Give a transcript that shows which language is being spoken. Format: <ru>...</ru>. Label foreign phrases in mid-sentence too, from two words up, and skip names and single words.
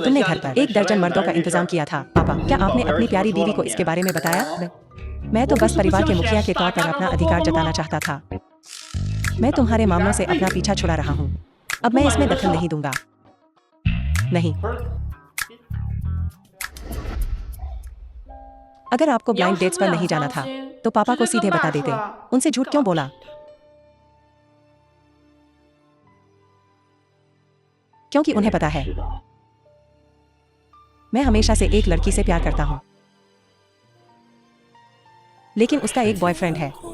<hi>तुमने घर पर 1 दर्जन मर्दों का इंतजाम किया था। पापा, क्या आपने अपनी प्यारी बीवी को इसके बारे में बताया? मैं तो बस परिवार के मुखिया के तौर पर अपना अधिकार जताना चाहता था। मैं तुम्हारे मामलों से अपना पीछा छुड़ा रहा हूँ। अब मैं इसमें दखल नहीं दूंगा। नहीं। अगर आपको</hi> <zh>你要</zh> <hi>ब्लाइंड</hi> <zh>是</zh> <hi>डेट्स</hi> <zh>不</zh> <hi>पर</hi> <zh>想</zh> <hi>नहीं जाना</hi> <zh>相</zh> <hi>था</hi> <zh>亲，</zh> <hi>तो पापा</hi> <zh>直</zh> <hi>को</hi> <zh>接</zh> <hi>सीधे</hi> <zh>跟</zh> <hi>बता</hi> <zh>爸</zh> <hi>देते।</hi> <zh>说，</zh> <hi>उनसे झूठ</hi> <zh>这</zh> <hi>क्यों</hi> <zh>搞</zh> <hi>बोला? क्योंकि उन्हें पता है</hi> <zh>知道</zh> <hi>मैं हमेशा से एक लड़की से प्यार करता हूँ, लेकिन उसका एक बॉयफ्रेंड है।</hi>